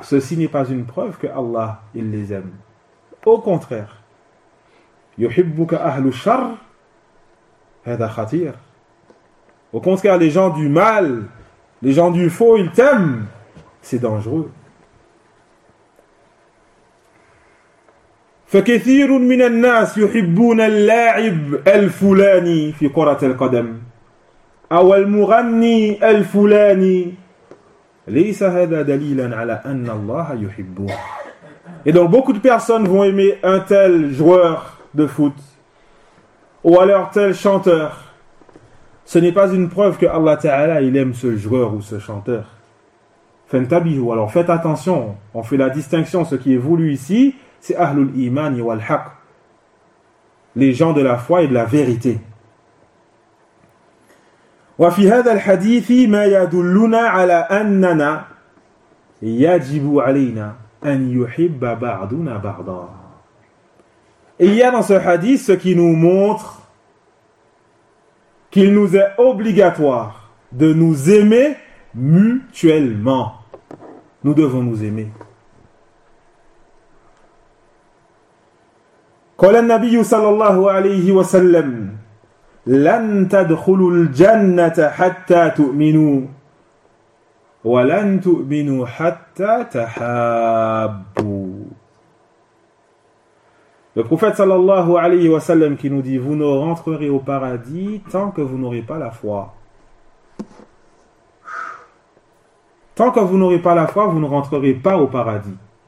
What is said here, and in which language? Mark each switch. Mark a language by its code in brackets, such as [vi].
[fr] Ceci n'est pas une preuve que Allah, il les aime. Au contraire. [ar] يُحِبُّكَ أَهْلُ الشَّرِّ هَذَا خَتِيرٌ. [fr] Au contraire, les gens du mal, les gens du faux, ils t'aiment. C'est dangereux. [ar] فكثير من الناس يحبون اللاعب الفلاني في كرة القدم أو المغني الفلاني ليس هذا دليلا على أن الله يحبه. [fr] Et donc beaucoup de personnes vont aimer un tel joueur de foot ou alors tel chanteur. Ce n'est pas une preuve que Allah Ta'ala il aime ce joueur ou ce chanteur. [ar] فانتبهوا. [fr] Alors faites attention, on fait la distinction, ce qui est voulu ici c'est [ar] Ahlul Iman wal Haqq, [fr] les gens de la foi et de la vérité. [ar] وفي هذا الحديث ما يدلنا على أننا يجب علينا أن يحب بعضنا بعضا. [fr] Il y a dans ce hadith ce qui nous montre qu'il nous est obligatoire de nous aimer mutuellement. Nous devons nous aimer. [ar] قال النبي صلى الله عليه وسلم لن تدخلوا الجنة حتى تؤمنوا ولن تؤمنوا حتى تحابوا. [fr] Le prophète [ar] صلى الله عليه وسلم [fr] qui nous dit vous ne rentrerez au paradis tant que vous n'aurez pas la foi. Tant que vous n'aurez pas la foi, vous ne rentrerez pas au paradis.